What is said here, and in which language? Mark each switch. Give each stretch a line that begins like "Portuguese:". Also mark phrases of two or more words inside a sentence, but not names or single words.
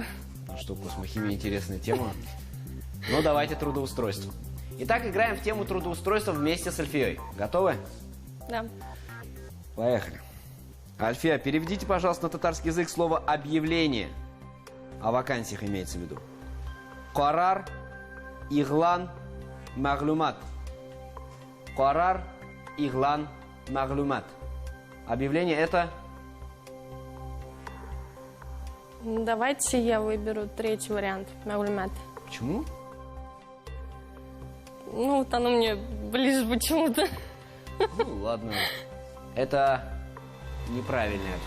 Russian: Что, космохимия интересная тема? Ну, давайте трудоустройство. Итак, играем в тему трудоустройства вместе с Альфией. Готовы? Да. Поехали. Альфия, переведите, пожалуйста, на татарский язык слово «объявление». О вакансиях имеется в виду.
Tatar: Карар, иглан, маглумат. Карар, иглан, маглумат.
Russian: Объявление это? Давайте я выберу третий вариант. Маглумат. Почему? Вот оно мне ближе почему-то. Ну, ладно. Это неправильный ответ.